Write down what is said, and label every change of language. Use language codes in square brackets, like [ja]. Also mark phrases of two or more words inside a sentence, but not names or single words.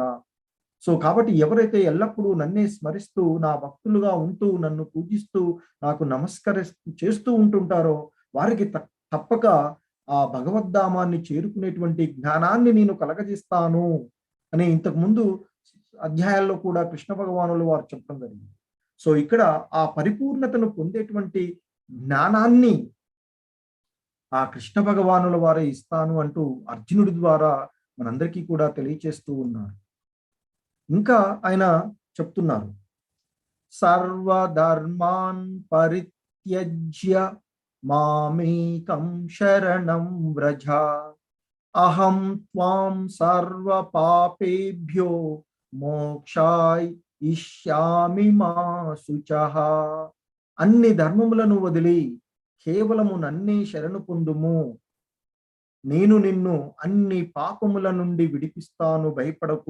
[te] సో కాబట్టి ఎవరైతే ఎల్లప్పుడూ నన్నే స్మరిస్తూ, నా భక్తులుగా ఉంటూ, నన్ను పూజిస్తూ, నాకు చేస్తూ ఉంటుంటారో వారికి తప్పక ఆ భగవద్ధామాన్ని చేరుకునేటువంటి జ్ఞానాన్ని నేను కలగజేస్తాను అని ఇంతకు ముందు అధ్యాయాల్లో కూడా కృష్ణ భగవానులు వారు చెప్పడం జరిగింది. సో ఇక్కడ ఆ పరిపూర్ణతను పొందేటువంటి జ్ఞానాన్ని ఆ కృష్ణ భగవానుల వారే ఇస్తాను అంటూ అర్జునుడి ద్వారా మనందరికీ కూడా తెలియచేస్తూ ఉన్నారు. ఇంకా ఆయన చెప్తున్నారు, [sa] సర్వధర్మాన్ పరిత్యజ్య మామేకం శరణం వ్రజ, అహం త్వాం సర్వ పాపేభ్యో మోక్షాయ్ ఇష్యామి మా శుచః. [te] అన్ని ధర్మములను వదిలి కేవలము నన్నే శరణు పొందుము, నేను నిన్ను అన్ని పాపముల నుండి విడిపిస్తాను, భయపడకు.